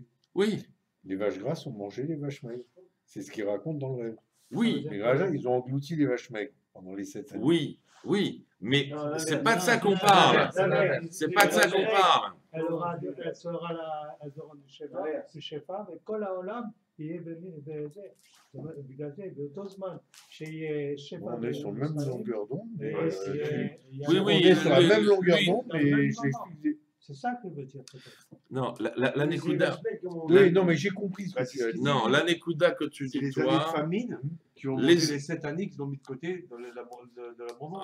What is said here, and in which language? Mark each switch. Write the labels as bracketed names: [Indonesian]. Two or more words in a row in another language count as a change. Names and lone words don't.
[French] Oui. Les vaches grasses ont mangé les vaches maigres. C'est ce qu'ils racontent dans le rêve. Oui. Les vaches, ils ont englouti les vaches maigres pendant les 7 années. Oui, oui. Mais c'est pas de ça qu'on parle. C'est pas de ça qu'on parle. Elle sera la du Shefa, [Hebrew] וכל העולם יהיה בזה. בגלל זה, באותו זמן שיהיה שפע... [French] On est sur la même longueur d'onde. Oui, on est sur la même longueur d'onde, mais j'explique. C'est ça que veut dire peut-être. Non, la Nekuda. Oui, non, mais j'ai compris ce que tu as dit. Non, la Nekuda que tu dis, les toi. années de famine qui ont monté les 7 années qu'ils ont mis de côté de l'abondance.